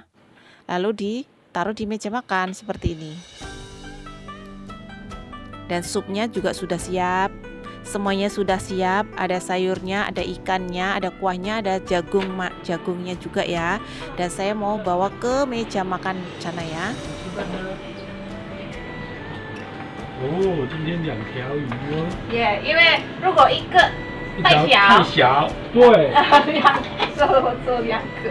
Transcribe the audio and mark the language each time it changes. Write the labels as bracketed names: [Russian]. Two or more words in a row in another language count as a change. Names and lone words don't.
[Indonesian] Lalu ditaruh di meja makan seperti ini. Dan supnya juga sudah siap, semuanya sudah siap, ada sayurnya, ada ikannya, ada kuahnya, ada jagungnya juga ya. Dan saya mau bawa ke meja makan sana ya. [Chinese] 哦，今天2条鱼哦，耶，因为如果一个一太条太小，小，对，做2个。